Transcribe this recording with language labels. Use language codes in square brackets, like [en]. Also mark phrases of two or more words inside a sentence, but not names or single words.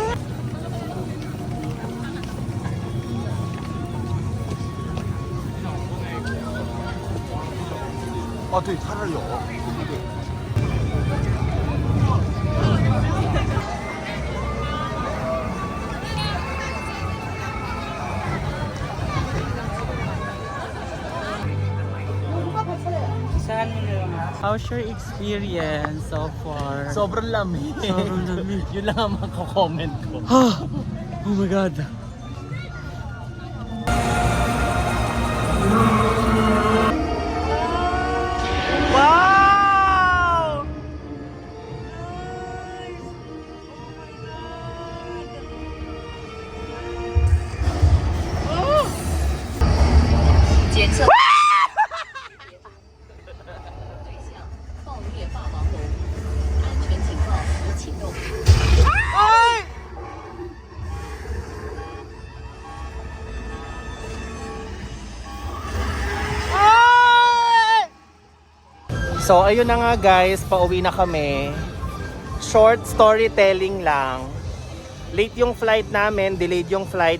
[zh] 哦，对，它这儿有。 [tl] Saan mo na lang? [en] How's your experience so far? [tl] Sobrang lamig. Sobrang lamig. Yun lang ang mako-comment ko. [en] Oh my God. Wow! [zh] 检测对象爆裂霸王龙，安全警报已启动。 [tl] So ayun na nga guys, pauwi na kami. [en] Short storytelling [tl] lang. Late yung flight namin, delayed yung flight.